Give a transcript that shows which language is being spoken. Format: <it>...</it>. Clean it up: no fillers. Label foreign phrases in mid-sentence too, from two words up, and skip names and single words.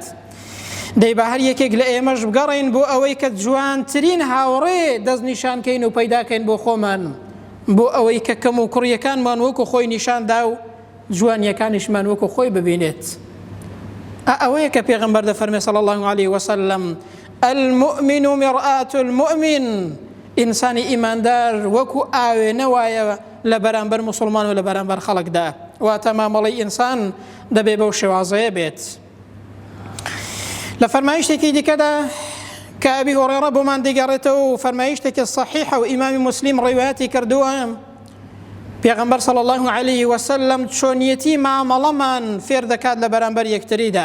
<ckb>دەی بە هەر یەکێک لە ئێمەش بگەڕین بۆ ئەوەی کە جوانترین هاوڕێ دەست نیشانکەین و پەیداکەین بۆ خۆمان، بۆ ئەوەی کە کەم و کوڕیەکانمان وەکو خۆی نیشاندا و جوانیەکانیشمان وەکو خۆی ببینێت. ئەوەیە کە پێغەمبەر دەفەرمێ</ckb> <ar>صلی الله عليه وسلم المؤمن مرآة المؤمن،</ar> <ckb>ئینسانی ئیماندار وەکو ئاوێنە وایە لە بەرامبەر مسلمان و لە بەرامبەر خەڵکدا، واتە مامەڵەی ئینسان دەبێ بەو شێوازەیە بێت. لە فەرمایشتێکی دیکەدا کە ئەبی هورێرە بۆمان دەگەڕێتەوە و فەرمایشتێکی صحیحە و ئیمامی مسلم ڕیواەتی کردووە، پێغەمبەر</ckb> <ar>صلی الله عليه وسلم</ar> <ckb>چۆنیەتی مامەڵەمان فێر دەکات لە بەرامبەر یەکتریدا.</ckb>